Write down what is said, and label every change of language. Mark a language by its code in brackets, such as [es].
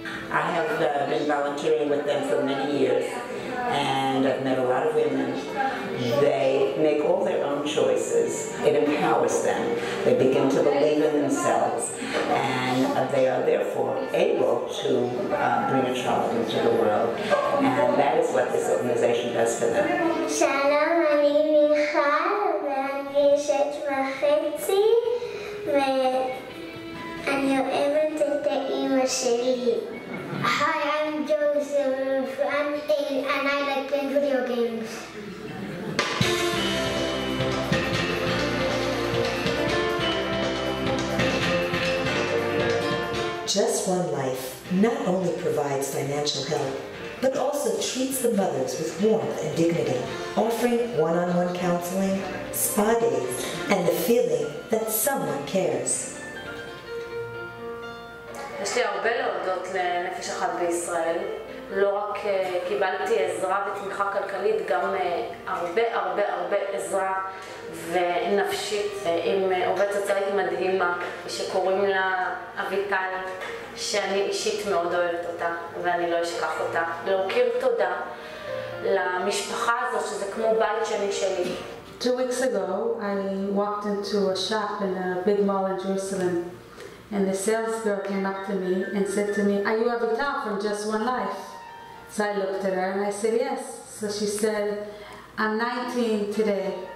[en] I have been volunteering with them for many years, and I've met a lot of women. They make all their own choices. It empowers them. They begin to believe in themselves, and they are therefore able to bring a child into the world. And that is what this organization does for them. [he] Shalom, אני מיכל, ואני 6.5, ואני אוהבת את האמא שלי. [en] Hi, I'm Joseph. I'm 8 and I like playing video games. Just One Life not only provides financial help, but also treats the mothers with warmth and dignity, offering one-on-one counseling, spa days, and the feeling that someone cares. [he] יש לי הרבה להודות לנפש אחת בישראל. לא רק קיבלתי עזרה ותמיכה כלכלית, גם הרבה עזרה ונפשית עם עובדת סוציאלית מדהימה שקוראים לה אביטל, שאני אישית מאוד אוהבת אותה ואני לא אשכח אותה. להוקיר תודה למשפחה הזאת שזה כמו בית שלי. [en] 2 weeks ago I walked into a shop in a big mall in Jerusalem. And the sales girl came up to me and said to me, "Are you Avital from Just One Life?" So I looked at her and I said, "Yes." So she said, "I'm 19 today.